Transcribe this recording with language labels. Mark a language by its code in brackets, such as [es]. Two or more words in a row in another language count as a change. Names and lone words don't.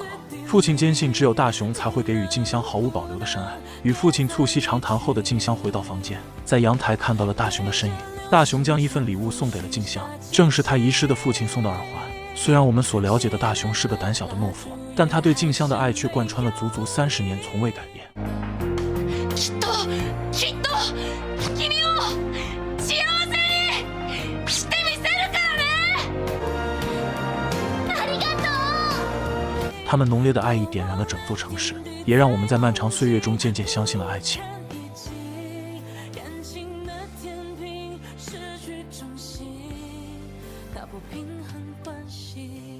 [zh] 父亲坚信只有大雄才会给予静香毫无保留的深爱。与父亲促膝长谈后的静香回到房间，在阳台看到了大雄的身影。大雄将一份礼物送给了静香，正是他遗失的父亲送的耳环。虽然我们所了解的大雄是个胆小的懦夫，但他对静香的爱却贯穿了足足30年，从未改变。 [ja] きっと君を幸せにしてみせるからね。ありがとう。 [zh] 他们浓烈的爱意点燃了整座城市，也让我们在漫长岁月中渐渐相信了爱情。感情的天平失去中心，它不平衡关系。